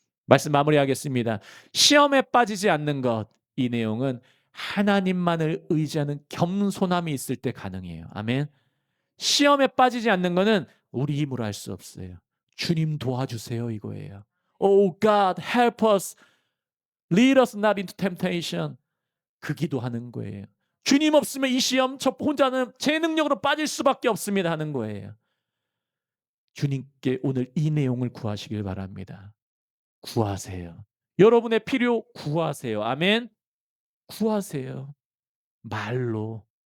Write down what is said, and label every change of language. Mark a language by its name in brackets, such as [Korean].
[Korean] 말씀 마무리하겠습니다. 시험에 빠지지 않는 것. 이 내용은 하나님만을 의지하는 겸손함이 있을 때 가능해요. 아멘. 시험에 빠지지 않는 것은 우리 힘으로 할 수 없어요. 주님 도와주세요 이거예요. [English] Oh God, help us. Lead us not into temptation. [Korean] 그 기도하는 거예요. 주님 없으면 이 시험 저 혼자는 제 능력으로 빠질 수밖에 없습니다 하는 거예요. 주님께 오늘 이 내용을 구하시길 바랍니다. 구하세요. 여러분의 필요 구하세요. 아멘. 구하세요. 말로.